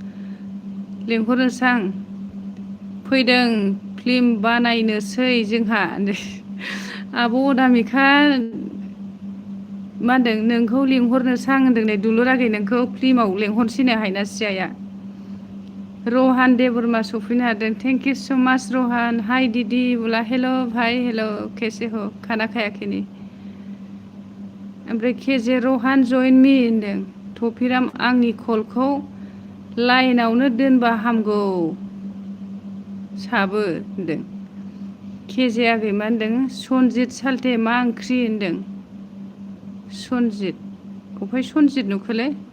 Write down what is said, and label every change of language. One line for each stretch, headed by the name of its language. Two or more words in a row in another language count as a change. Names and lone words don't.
Bodo: फैदों फिल्म बानायनोसै जोंहा आब' अनामिका मा होनदों नोंखौ लिंहरनोसां होनदों नै दुलुर आगै नोंखौ फिल्माव लेंहरनोसैनो हायनास्रि आइया रहान देबरमा सफैनो हादों
English: thank you so much
Bodo: रहान हाय
Hindi: दिदी बोला हेल' भाई हेल' कैसे हो खाना
Bodo: खायाखै नै ओमफ्राय केजे रहान जइन मि होनदों थफिराम आंनि कलखौ लाइनावनो दोनबा हामगौ साबो होनदों केजे आगै मा होनदों सनजित सालथे मा ओंख्रि होनदों सनजित अफाय सनजित नुखोलै